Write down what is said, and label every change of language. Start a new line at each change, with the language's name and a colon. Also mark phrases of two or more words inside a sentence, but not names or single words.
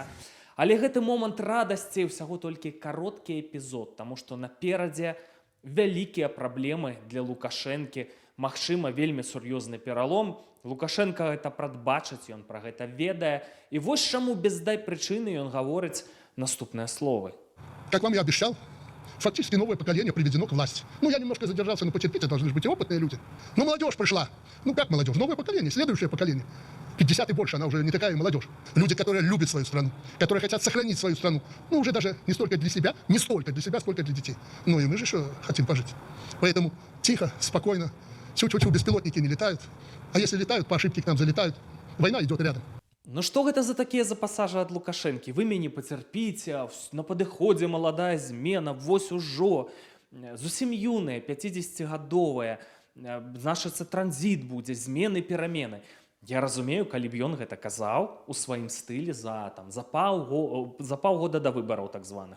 Belarusian: Але гэты момант радасці ўсяго толькі кароткі эпізод, таму што наперадзе вялікія праблемы для Лукашэнкі, магчыма, вельмі сур'ёзны пералом. Лукашенко гэта прадбачыць, ён пра гэта ведае. І вось чаму без дай прычыны ён гаворыць наступныя словы.
Russian: Как вам и обещал, фактически новое поколение приведено к власти. Ну, я немножко задержался, но потерпите, должны же быть и опытные люди. Ну, молодежь пришла. Ну, как молодежь? Новое поколение, следующее поколение. 50 и больше, она уже не такая молодежь. Люди, которые любят свою страну, которые хотят сохранить свою страну. Ну, уже даже не столько для себя, не столько для себя, сколько для детей. Ну, и мы же еще хотим пожить. Поэтому тихо, спокойно, чу-чу-чу, беспилотники не летают. А если летают, по ошибке к нам залетают. Война идет рядом.
Belarusian: Ну што гэта за такія запасажы ад Лукашэнкі? Вы мяне пацярпіце, на падыходзе маладая змена, вось ужо, зусім юная, 50гадовая, значыцца, транзіт будзе, змены, перамены. Я разумею, калі б ён гэта казаў у сваім стылі за паўгода да выбараў так званых.